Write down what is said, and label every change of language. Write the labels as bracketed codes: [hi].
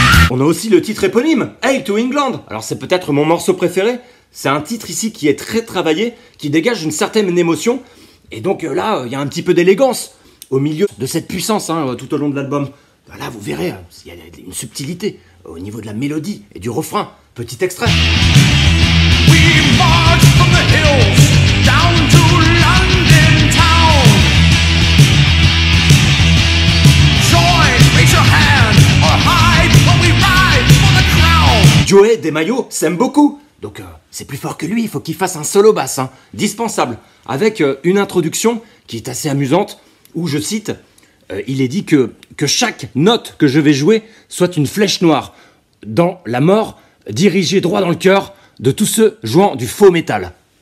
[fr] On a aussi le titre éponyme, Hail to England. Alors c'est peut-être mon morceau préféré. C'est un titre ici qui est très travaillé, qui dégage une certaine émotion. Et donc là, il y a un petit peu d'élégance au milieu de cette puissance tout au long de l'album. Là, vous verrez, il y a une subtilité au niveau de la mélodie et du refrain. Petit extrait. [en] We march from the hills down to London town. Join, raise your hand or hide when we ride for the crown. [fr] Joey DeMaio s'aime beaucoup, donc c'est plus fort que lui. Il faut qu'il fasse un solo basse, dispensable, avec une introduction qui est assez amusante, où je cite. Il est dit que chaque note que je vais jouer soit une flèche noire dans la mort, dirigée droit dans le cœur de tous ceux jouant du faux métal.